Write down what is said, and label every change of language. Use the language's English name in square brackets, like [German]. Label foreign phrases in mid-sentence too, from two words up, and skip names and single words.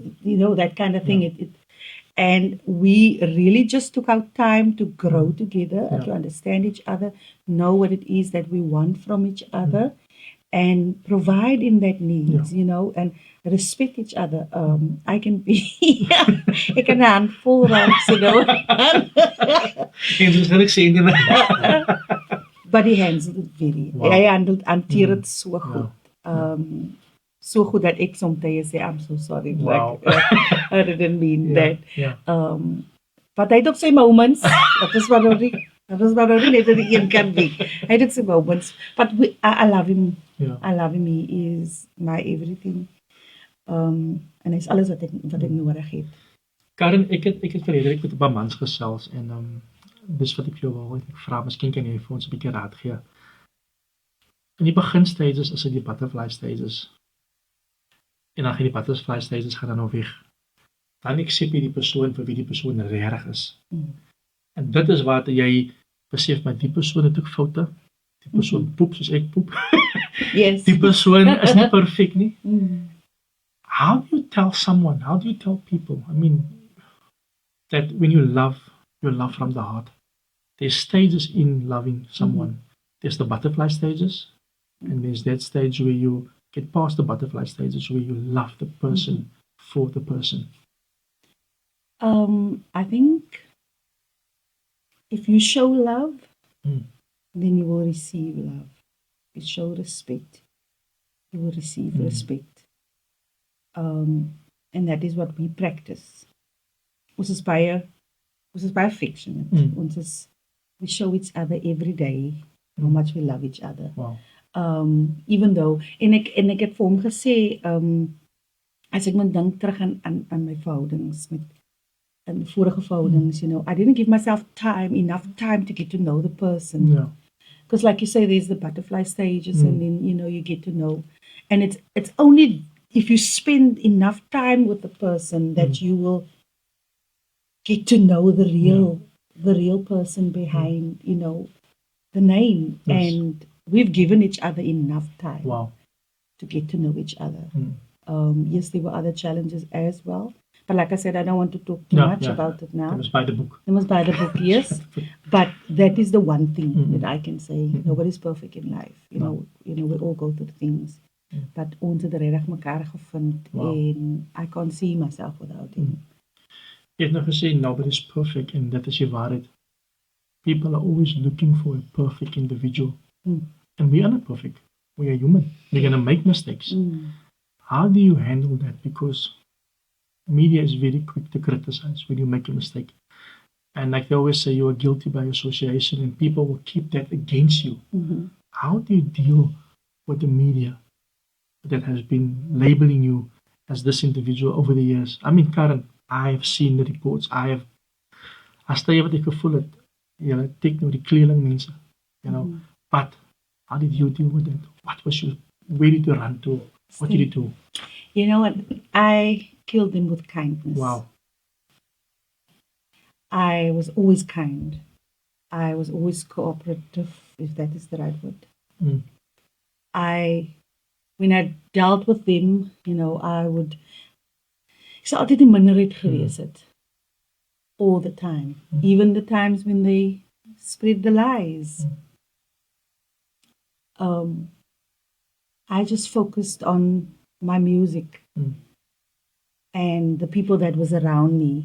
[English] You know, that kind of thing. And we really just took our time to grow together, to understand each other, know what it is that we want from each other, and provide in that needs, you know, and respect each other. I can be, I can handful rocks, you know. But he handled it very. [Afrikaans] Hy hanteer het so goed. So goed dat ek soms sê, [English] I'm so sorry. Wow. Like, I didn't mean that. [Afrikaans] But hy het ook sy moments. Dat is wat ook net aan die een kan be. Hy het ook sy moments. [English] But I love him. I love him. He is my everything. [Afrikaans] En hy is alles wat ek nodig het. Karin, ek het verlede week met 'n paar mans gesels en dis wat ek jou wou vra, miskien kan jy vir ons 'n bietjie raad gee. In die begin stages is dit die [English] butterfly stages. [Afrikaans] En dan gaan die [English] butterfly stages [Afrikaans] gaan dan nou weg. Dan accept jy die persoon vir wie die persoon regtig is. En dit is waar jy besef, maar die persoon het ook foute. Die persoon poep soos ek poep. [English] Yes. [Afrikaans] Die persoon is nie perfek nie. [English] How do you tell someone, how do you tell people, I mean, that when you love from the heart? There's stages in loving someone. There's the butterfly stages, and there's that stage where you get past the butterfly stages where you love the person for the person. I think if you show love, then you will receive love. If you show respect, you will receive respect. And that is what we practice. [Afrikaans] Ons is baie affectionate. [English] We show each other every day how much we love each other. Wow. Even though, [Afrikaans] en ek het vir hom gesê, as ek moet dink terug aan my verhoudings met vorige verhoudings, [English] you know, I didn't give myself enough time to get to know the person. Yeah. Because like you say, there's the butterfly stages, and then, you know, you get to know. And it's only if you spend enough time with the person that you will get to know the real person behind, you know, the name. Yes. And we've given each other enough time Wow. to get to know each other. Yes, there were other challenges as well. But like I said, I don't want to talk too Yeah, much yeah. about it now. They must buy the book. They must buy the book, yes. But that is the one thing Mm-mm. that I can say. Mm-mm. Nobody's perfect in life. No. We all go through things. Mm. [Afrikaans] But ons het regtig mekaar gevind Wow. [English] en I can't see myself without him. [Afrikaans] Jy het nou gesê [English] nobody's perfect [Afrikaans] en dit is die waarheid. [English] People are always looking for a perfect individual. Mm. And we are not perfect. We are human. We're going to make mistakes. Mm. How do you handle that? Because media is very quick to criticize when you make a mistake. And like they always say, you are guilty by association, and people will keep that against you. Mm-hmm. How do you deal with the media that has been labeling you as this individual over the years? I mean, Karin, I have seen the reports. [Afrikaans] As jy wat ek gevoel het, jy tik nou die kleerling mense, [English] you know. Mhm. But how did you deal with it? What was your, where did you run to? What did you do? You know what? I killed them with kindness. Wow. I was always kind. I was always cooperative, if that is the right word. Mm. When I dealt with them, [Afrikaans] ek sou altyd die minderheid gewees het. [English] All the time. Even the times when they spread the lies. I just focused on my music and the people that was around me.